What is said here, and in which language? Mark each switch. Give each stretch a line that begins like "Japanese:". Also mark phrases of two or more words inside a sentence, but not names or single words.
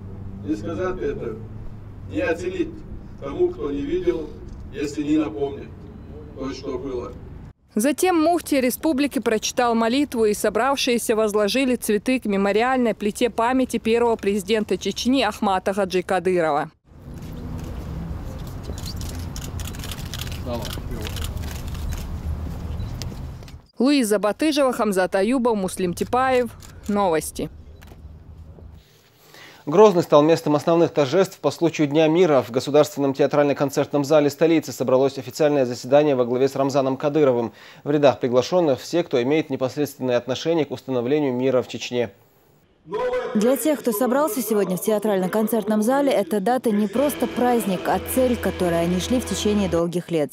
Russian: Не сказать это, не оценить тому, кто не видел, если не напомнит то, что было. Затем муфти республики прочитал молитву, и собравшиеся возложили цветы к мемориальной плите памяти первого президента Чечни Ахмата Хаджи Кадырова. Луиза Батыжева, Хамзат Аюбов, Муслим Типаев. Новости. Грозный стал местом основных торжеств по случаю Дня мира. В Государственном театрально-концертном зале столицы собралось официальное заседание во главе с Рамзаном Кадыровым. В рядах приглашенных все, кто имеет непосредственное отношение к установлению мира в Чечне. Для тех, кто собрался сегодня в театрально-концертном зале, эта дата не просто праздник, а цель, к которой они шли в течение долгих лет.